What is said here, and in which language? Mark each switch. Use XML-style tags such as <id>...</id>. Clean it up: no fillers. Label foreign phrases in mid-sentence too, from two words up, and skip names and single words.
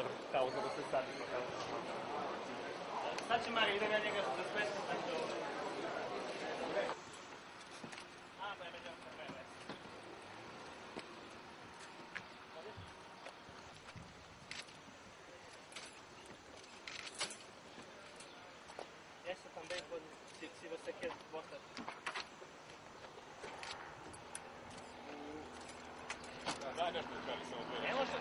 <sr>pauza da se sadi. Sad će Mari, idem ja njega za smešno, tako da...</sr> <pt>Adesso também pode, se você quer botar.</pt> <sr>Da, nešto da kažem samo dve.</sr>